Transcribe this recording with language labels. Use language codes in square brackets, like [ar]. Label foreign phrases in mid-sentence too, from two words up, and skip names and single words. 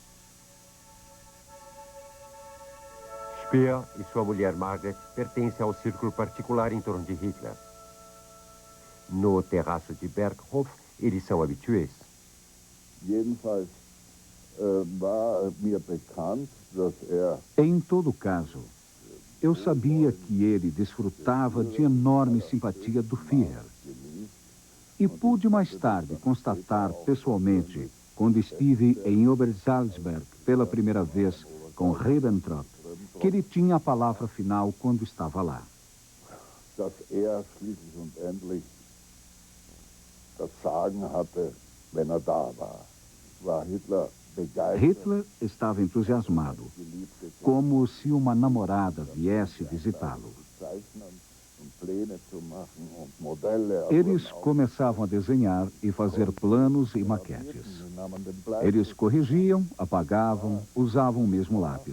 [pt] Speer e sua mulher Margaret pertencem ao círculo particular em torno de Hitler. No terraço de Berghof, eles são habituês. [de] Jedenfalls war mir bekannt, dass [pt] Em todo caso, eu sabia que ele desfrutava de enorme simpatia do Führer. E pude mais tarde constatar pessoalmente, quando estive em Obersalzberg pela primeira vez com Ribbentrop, que ele tinha a palavra final quando estava lá. [de] dass schließlich und endlich das Sagen hatte, wenn da war. War Hitler begeistert. [pt] Hitler estava entusiasmado, como se uma namorada viesse visitá-lo. Eles começavam a desenhar e fazer planos e maquetes. Eles corrigiam, apagavam, usavam o mesmo lápis.